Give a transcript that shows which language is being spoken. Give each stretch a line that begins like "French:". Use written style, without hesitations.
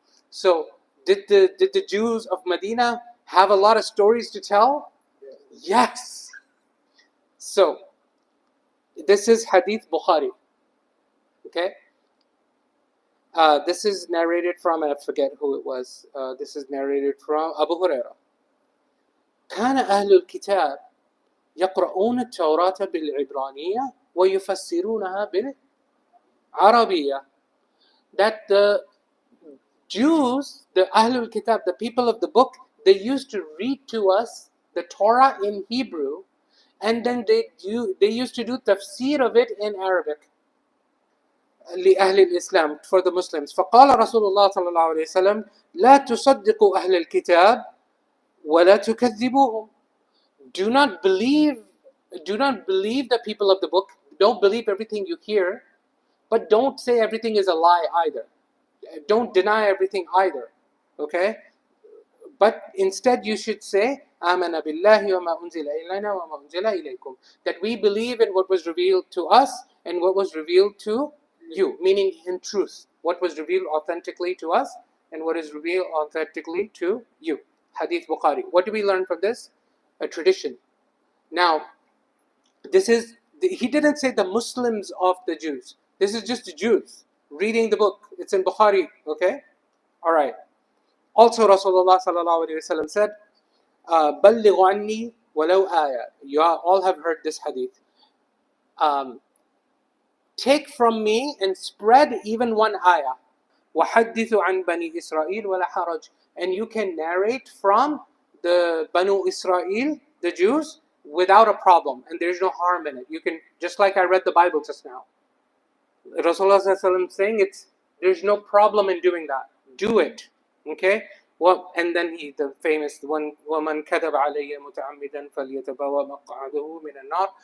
English: So did the Jews of Medina have a lot of stories to tell? Yes. So this is Hadith Bukhari. Okay. This is narrated from, I forget who it was. This is narrated from Abu Hurairah.
Arabic: كان أهل الكتاب يقرؤون التوراة بالعبرانية ويفسرونها بالعربية.
English: That the Jews, the Ahlul Kitab, the people of the book, they used to read to us the Torah in Hebrew, and then they used to do tafsir of it in Arabic.
Arabic: لأهل الإسلام,
English: for the Muslims.
Arabic: فقال رسول الله صلى الله عليه وسلم لا تصدقوا أهل الكتاب ولا تكذبوهم.
English: Do not believe the people of the book. Don't believe everything you hear, but don't say everything is a lie either. Don't deny everything either. Okay? But instead you should say,
Arabic: آمَنَ بِاللَّهِ وَمَا أُنزِلَ إِلَيْنَا وَمَا أُنزِلَ إِلَيْكُمْ.
English: That we believe in what was revealed to us and what was revealed to you. Meaning in truth. What was revealed authentically to us and what is revealed authentically to you. Hadith Bukhari. What do we learn from this? A tradition. Now, he didn't say the Muslims of the Jews. This is just the Jews reading the book. It's in Bukhari, okay? Alright. Also Rasulullah sallallahu alayhi wa sallam said,
Arabic: بَلِّغُ عَنِّي وَلَوْ آيَةً.
English: You all have heard this hadith. Take from me and spread even one ayah.
Arabic: وَحَدِّثُ عَنْ بَنِي إِسْرَائِيلَ وَلَا حَرَجْ.
English: And you can narrate from the Banu Israel, the Jews, without a problem. And there's no harm in it. You can, just like I read the Bible just now. Rasulullah sallallahu alayhi wa sallam saying there's no problem in doing that. Do it. Okay? Well, and then the famous one,
Arabic: وَمَنْ كَذَبَ عَلَيَّ مُتَعَمِّدًا فَلْيَتَبَوَّأْ مَقْعَدَهُ مِنَ النَّارِ.